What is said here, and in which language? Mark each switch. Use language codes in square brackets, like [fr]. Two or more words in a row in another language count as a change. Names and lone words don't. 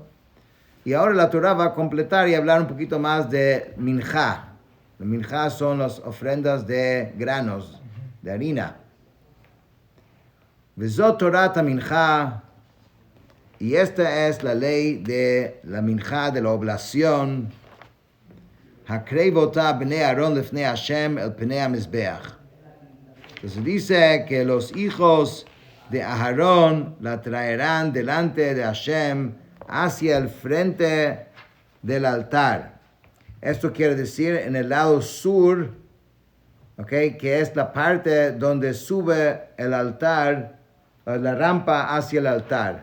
[es] Y ahora la Torá va a completar y hablar un poquito más de Minjá. La Minjá son las ofrendas de granos, de harina. Vezot Torat Minjá, y esta es la ley de la Minjá, de la oblación. [he] הקרב אתה בני אהרן לפני השם אל פני המזבח. [es] Entonces dice que los hijos de Aarón la traerán delante de Hashem hacia el frente del altar. Esto quiere decir en el lado sur, ¿okay? Que es la parte donde sube el altar, la rampa hacia el altar.